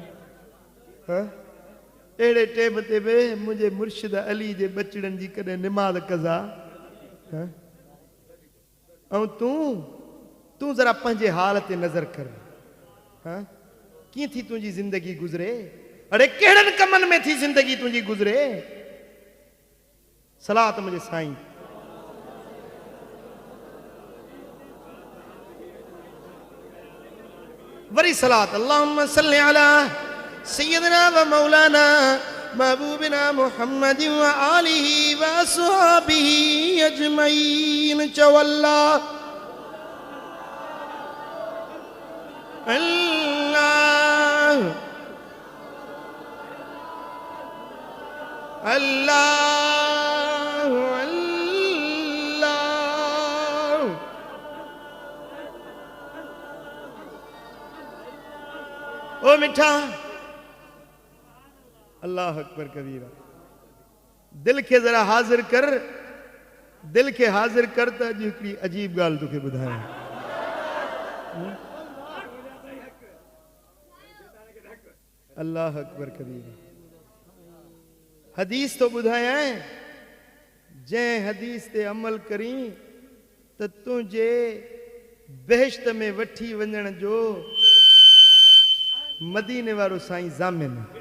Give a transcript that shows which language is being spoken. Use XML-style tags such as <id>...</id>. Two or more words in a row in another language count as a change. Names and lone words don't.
<sd>हाँ? अहिड़े टेम ते बि मुंहिंजे मुर्शिद अली जे बचड़नि जी कॾहिं निमाज़ कज़ा ऐं तूं जरा पंहिंजे हाल ते नज़र कर हाँ कीअं थी तुंहिंजी ज़िंदगी गुज़रे अड़े कहिड़नि कमनि में थी ज़िंदगी तुंहिंजी गुज़रे सलात मुंहिंजे साईं वरी सलात</sd> <ar>اللهم صل على سيدنا ومولانا محبوبنا محمد وآله وأصحابه أجمعين</ar> <sd>चवल्ला अल्लाह अल्लाह अल्लाह। ओ मिठा</sd> <ar>الله أكبر كبيرا.</ar> <sd>दिल के जरा हाजिर कर, दिल के हाजिर कर त अॼु हिकिड़ी अजीब ॻाल्हि तोखे ॿुधायां।</sd> <ar>الله أكبر كبيرا.</ar> <sd>हदीस तो ॿुधायां, जंहिं हदीस ते अमल करी त तुंहिंजे बेहश्त में वठी वञण जो मदीने वारो साईं ज़ामिन।</sd>